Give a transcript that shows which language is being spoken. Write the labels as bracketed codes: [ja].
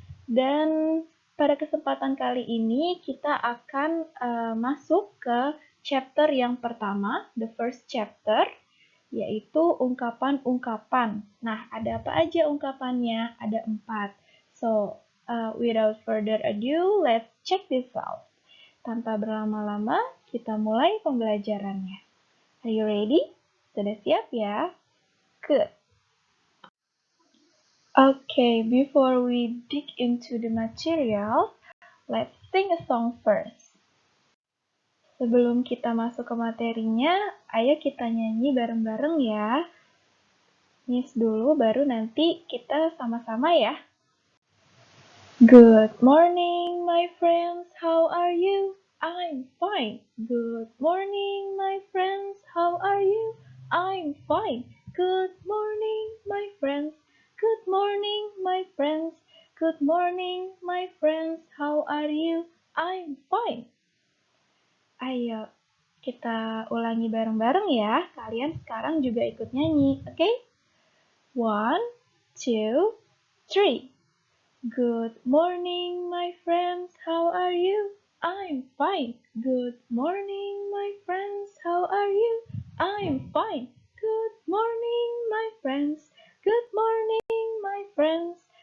[id] Dan pada kesempatan kali ini kita akan masuk ke chapter yang pertama, [en] the first chapter, [id] yaitu ungkapan-ungkapan. Nah, ada apa aja ungkapannya? Ada 4. [en] So, without further ado, let's check this out. [id] Tanpa berlama-lama, kita mulai pembelajarannya. [en] Are you ready? [id] Sudah siap ya? [en] Good. Okay, before we dig into the material, let's sing a song first. [id] Sebelum kita masuk ke materinya, ayo kita nyanyi bareng-bareng ya. Miss dulu, baru nanti kita sama-sama ya. [en] Good morning, my friends. How are you? I'm fine. Good morning, my friends. How are you? I'm fine. Good morning, my friends. Good morning, my friends. Good morning, my friends. How are you? I'm fine. [id] Ayo, kita ulangi bareng-bareng ya. Kalian sekarang juga ikut nyanyi, oke? [en] Okay? 1, 2, 3. Good morning, my friends. How are you? I'm fine. Good morning, my friends. How are you? I'm fine. Good morning, my friends. Good morning, my friends.